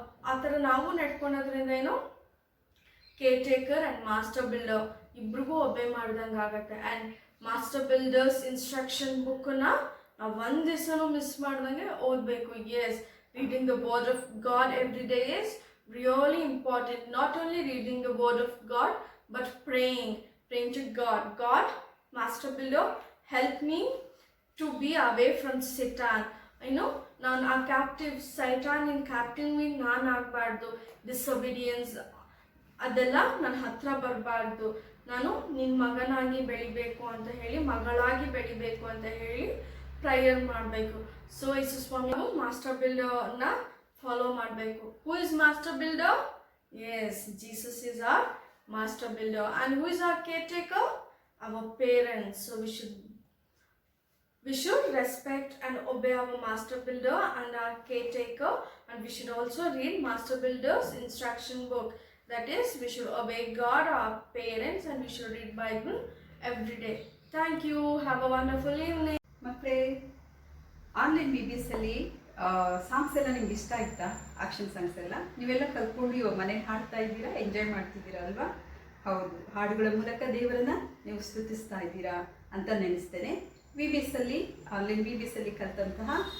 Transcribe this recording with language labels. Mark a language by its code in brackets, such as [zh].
[kn] ಆ ಥರ ನಾವು ನಡ್ಕೊಳೋದ್ರಿಂದ ಏನು care taker and master builder ಇಬ್ರಿಗೂ ಒಬ್ಬೆ ಮಾಡ್ದಂಗೆ ಆಗುತ್ತೆ. ಆ್ಯಂಡ್ ಮಾಸ್ಟರ್ ಬಿಲ್ಡರ್ಸ್ ಇನ್ಸ್ಟ್ರಕ್ಷನ್ ಬುಕ್ಕನ್ನ ನಾವು ಒಂದು ದಿವಸನೂ ಮಿಸ್ ಮಾಡ್ದಂಗೆ ಓದಬೇಕು. [en] Yes, reading the word of God every day is really important. Not only reading the word of God but praying to God, Master Builder, help me to be away from Satan. [kn] ನಾನು ಆ captive ಸೈಟಾನ್ ಇನ್ captive ನಾನು ಆಗಬಾರ್ದು. Disobedience ಅದೆಲ್ಲ ನನ್ನ ಹತ್ರ ಬರಬಾರ್ದು. ನಾನು ನಿನ್ನ ಮಗನಾಗಿ ಬೆಳಿಬೇಕು ಅಂತ ಹೇಳಿ, ಮಗಳಾಗಿ ಬೆಳಿಬೇಕು ಅಂತ ಹೇಳಿ ಪ್ರೇಯರ್ ಮಾಡಬೇಕು. ಸೊ ಯೇಸು ಸ್ವಾಮಿ ಮಾಸ್ಟರ್ ಬಿಲ್ಡರ್ನ ಫಾಲೋ ಮಾಡಬೇಕು. [en] Who is master builder? Yes, Jesus is our master builder. And who is our caretaker? Our parents. So we should respect and obey our master builder and our caretaker, and we should also read master builder's instruction book. That is, we should obey God, our parents, and we should read Bible every day. Thank you. Have a wonderful evening. [kn] ಮಕ್ಕಳೇ, online BBS ಅಲ್ಲಿ songs ಎಲ್ಲ ನಿಮ್ಗೆ ಇಷ್ಟ ಆಯ್ತಾ? Action songs ಎಲ್ಲ ನೀವೆಲ್ಲ ಕಲ್ತ್ಕೊಂಡು ಇವಾಗ ಮನೇಲಿ ಹಾಡ್ತಾ ಇದ್ದೀರಾ, ಎಂಜಾಯ್ ಮಾಡ್ತಿದ್ದೀರಾ ಅಲ್ವಾ? ಹೌದು, ಹಾಡುಗಳ ಮೂಲಕ ದೇವರನ್ನ ನೀವು ಸ್ತುತಿಸ್ತಾ ಇದ್ದೀರಾ ಅಂತ ನೆನೆಸ್ತೇನೆ. BBS ಅಲ್ಲಿ ಆನ್ಲೈನ್ BBS ಅಲ್ಲಿ ಕಲಿತಂತಹ